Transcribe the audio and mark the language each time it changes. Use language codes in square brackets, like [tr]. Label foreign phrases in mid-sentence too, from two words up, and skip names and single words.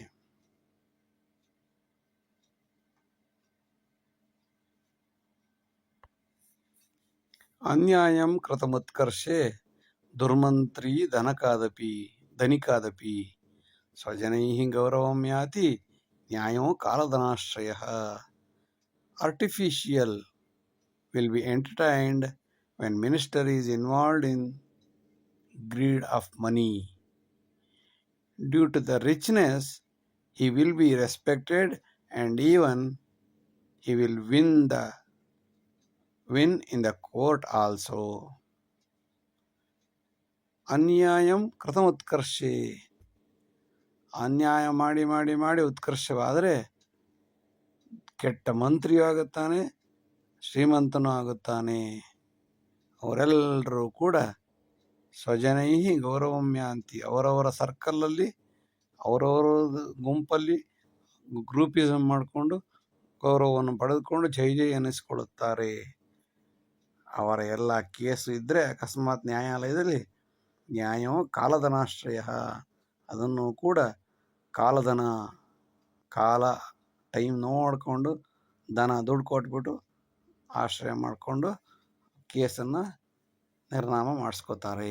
[sa] ಅನ್ಯಾಯಂ ಕೃತಮುತ್ಕರ್ಷೆ ದುರ್ಮಂತ್ರಿ ಧನಿಕಾದಪಿ ಸ್ವಜನೈಃ ಗೌರವಂ ಯಾತಿ ನ್ಯಾಯೋ ಕಾಲಧನಾಶ್ರಯಃ. [en] Artificial will be entertained when minister is involved in greed of money. Due to the richness, he will be respected and even he will win in the court also. [sa] ಅನ್ಯಾಯಂ ಕೃತಂ ಉತ್ಕರ್ಷೆ, [kn] ಅನ್ಯಾಯ ಮಾಡಿ ಮಾಡಿ ಮಾಡಿ ಉತ್ಕರ್ಷವಾದರೆ ಕೆಟ್ಟ ಮಂತ್ರಿಯೂ ಆಗುತ್ತಾನೆ, ಶ್ರೀಮಂತನೂ ಆಗುತ್ತಾನೆ. ಅವರೆಲ್ಲರೂ ಕೂಡ [sa] ಸ್ವಜನೈ ಗೌರವಂ ಯಾಂತಿ, [kn] ಅವರವರ ಸರ್ಕಲಲ್ಲಿ ಅವರವರ ಗುಂಪಲ್ಲಿ ಗ್ರೂಪಿಸಮ್ ಮಾಡಿಕೊಂಡು ಗೌರವವನ್ನು ಪಡೆದುಕೊಂಡು ಜೈ ಜೈ ಎನಿಸಿಕೊಳ್ಳುತ್ತಾರೆ. ಅವರ ಎಲ್ಲ ಕೇಸು ಇದ್ದರೆ ಅಕಸ್ಮಾತ್ ನ್ಯಾಯಾಲಯದಲ್ಲಿ [sa] ನ್ಯಾಯೋ ಕಾಲಧನಾಶ್ರಯ, [kn] ಅದನ್ನು ಕೂಡ ಕಾಲ ಟೈಮ್ ನೋಡಿಕೊಂಡು ದುಡ್ಡು ಕೊಟ್ಬಿಟ್ಟು ಆಶ್ರಯ ಮಾಡಿಕೊಂಡು ಕೇಸನ್ನು ನಿರ್ನಾಮ ಮಾಡಿಸ್ಕೋತಾರೆ.